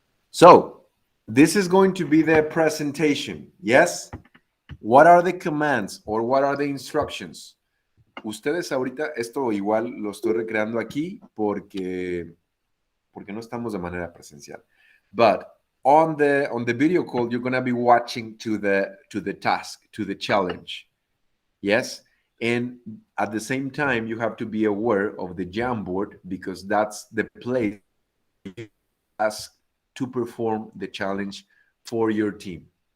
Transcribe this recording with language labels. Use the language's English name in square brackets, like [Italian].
[English] So this is going to be the presentation. Yes? What are the commands or what are the instructions? [Spanish] Ustedes ahorita, esto igual lo estoy recreando aquí porque no estamos de manera presencial. But [English] on the video call, you're gonna be watching to the task, to the challenge. Yes, and at the same time, you have to be aware of the Jamboard, because that's the place you ask to perform the challenge for your team.